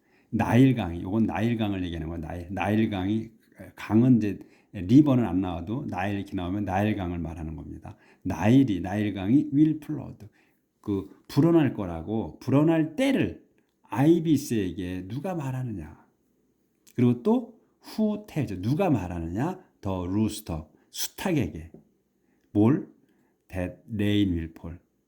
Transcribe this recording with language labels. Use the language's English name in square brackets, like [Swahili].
[Korean] 나일강이, 이건 나일강을 얘기하는 거야. 나일강이 강은 이제 리버는 안 나와도 나일 이렇게 나오면 나일강을 말하는 겁니다. 나일강이 [English] will flood. [Korean] 그 불어날 거라고 불어날 때를 아이비스에게 누가 말하느냐? 그리고 또 [English] who tells [Korean] 누가 말하느냐? [English] The rooster [Korean] 수탉에게 뭘? [English] That rain will fall.